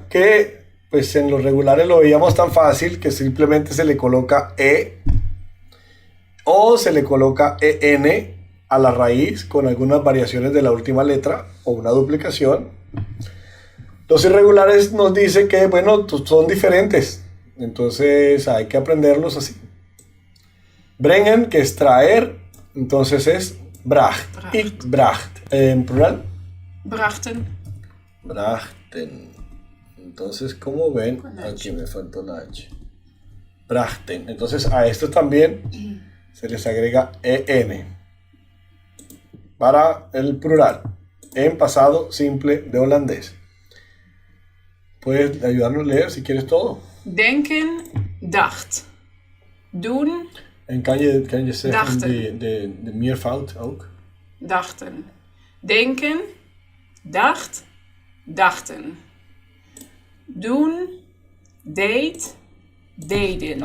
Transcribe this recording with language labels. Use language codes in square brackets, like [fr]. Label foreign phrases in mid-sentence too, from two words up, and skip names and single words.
[es] Que pues en los regulares lo veíamos tan fácil que simplemente se le coloca E o se le coloca EN a la raíz con algunas variaciones de la última letra o una duplicación. Los irregulares nos dice que, bueno, son diferentes, entonces hay que aprenderlos así. Bringen, que es traer, entonces es bracht. Bracht. [nl] Ich bracht. [es] En plural, [nl] Brachten, brachten. [es] Entonces, como ven, Con H. aquí me faltó la H. Brachten. Entonces, a esto también se les agrega EN para el plural en pasado simple de holandés. Puedes ayudarnos a leer si quieres todo. [nl] denken, dacht. Doen, En kan je zeggen Dachten. de meervoud ook? dachten. Denken, dacht, dachten. Doen, deed, deden.